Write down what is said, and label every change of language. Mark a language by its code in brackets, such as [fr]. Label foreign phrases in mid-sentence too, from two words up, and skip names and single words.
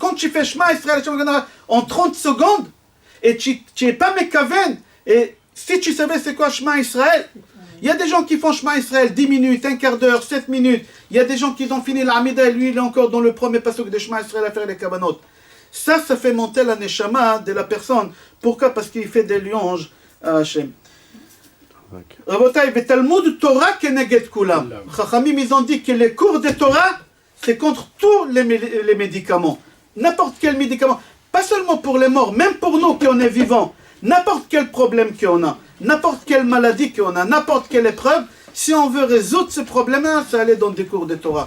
[fr] Quand tu fais Shema Israël en 30 secondes, et tu n'es pas mekaven, et si tu savais c'est quoi Shema Israël, il y a des gens qui font Shema Israël 10 minutes, un quart d'heure, 7 minutes. Il y a des gens qui ont fini l'Amida et lui il est encore dans le premier pasuk de Shema Israël à faire les kavanot. Ça fait monter la neshama de la personne. Pourquoi? Parce qu'il fait des louanges à Hachem. [he] רבותי, תלמוד תורה כנגד כולם. [fr] Chachamim, ils ont dit que les cours de Torah, c'est contre tous les médicaments. N'importe quel médicament. Pas seulement pour les morts, même pour nous qui on est vivants. N'importe quel problème qu'on a, n'importe quelle maladie qu'on a, n'importe quelle épreuve, si on veut résoudre ce problème-là, c'est aller dans des cours de Torah.